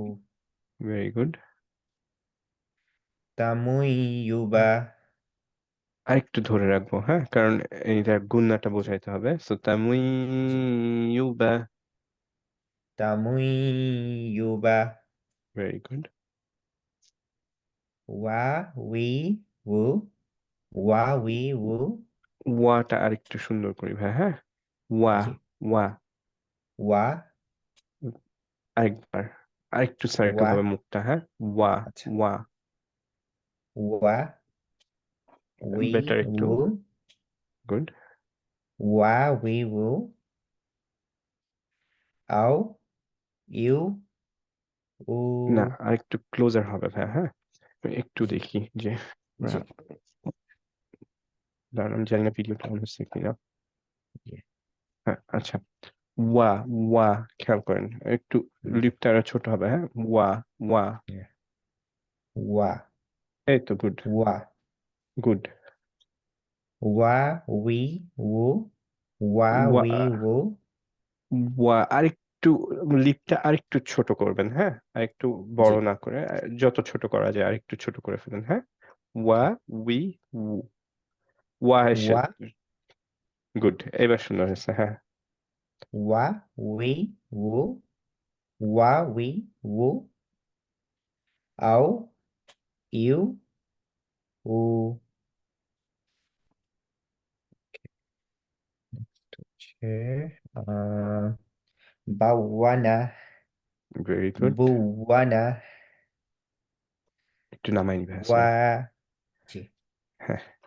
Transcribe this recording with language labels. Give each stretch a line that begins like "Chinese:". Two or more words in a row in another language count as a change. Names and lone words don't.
English: Very good.
Arabic: Tamuyuba.
Bangla: আরেকটু ধরে রাখবো, হ্যাঁ, কারণ এইটা গুন্নাটা বোঝাইতে হবে।
Arabic: সো তামুইয়ুবা। Tamuyuba.
English: Very good.
Arabic: Wa wi wu. Wa wi wu.
Bangla: ওয়াটা আরেকটু সুন্দর করি ভাই, হ্যাঁ। ওয়া, জি।
Arabic: ওয়া। Wa.
Bangla: আরেকবার, আরেকটু সার্কেল
Arabic: Wa.
Bangla: হবে মুখটা, হ্যাঁ। ওয়া, আচ্ছা।
Arabic: ওয়া। Wa wi
Bangla: বেটার একটু।
Arabic: wu.
Bangla: গুড।
Arabic: Wa wi wu. Au iu
Bangla: না,
Arabic: u.
Bangla: আরেকটু ক্লোজার হবে ভাই, হ্যাঁ। একটু দেখি যে জি। দাঁড়ান, আমি জানি না ভিডিওটা অন হচ্ছে কিনা। জি। হ্যাঁ, আচ্ছা। ওয়া, ওয়া, খেয়াল করেন একটু, লিপটা আরো ছোট হবে, হ্যাঁ।
Arabic: وا، وا. Yeah. Wa.
Bangla: এই তো, গুড,
Arabic: Wa.
Bangla: গুড।
Arabic: Wa wi wu. Wa ওয়া, wi wu.
Bangla: ওয়া আরেকটু, লিপটা আরেকটু ছোট করবেন, হ্যাঁ, আরেকটু বড় জি। না করে, যত ছোট করা যায় আরেকটু ছোট করে ফেলেন, হ্যাঁ।
Arabic: ওয়া, উই, উ। ওয়া এসে, Wa
Bangla: গুড, এবার সুন্দর হয়েছে, হ্যাঁ।
Arabic: wa wi wu. Wa wi wu. Au iu u.
Bangla: হচ্ছে বাওয়ানা।
English: Very good.
Bangla: বুওয়ানা। একটু নামাই নিবে,
Arabic: ওয়া।
Bangla: সরি। জি। হ্যাঁ,